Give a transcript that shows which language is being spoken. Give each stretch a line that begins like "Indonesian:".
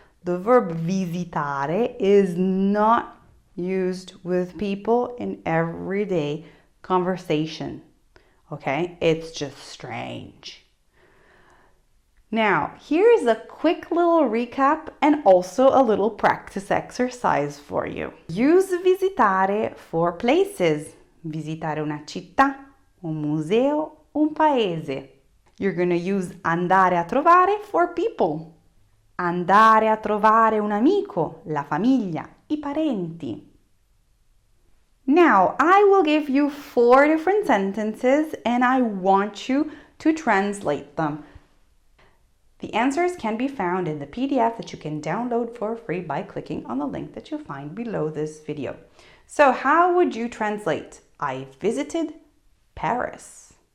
English: The verb visitare is not used with people in everyday conversation. Okay? It's just strange. Now, here's a quick little recap and also a little practice exercise for you. Use visitare for places.
Italian: Visitare una città, un museo, un paese.
English: You're going to use andare a trovare for people.
Italian: Andare a trovare un amico, la famiglia, I parenti.
English: Now, I will give you 4 different sentences and I want you to translate them. The answers can be found in the PDF that you can download for free by clicking on the link that you'll find below this video. So how would you translate? I visited Paris.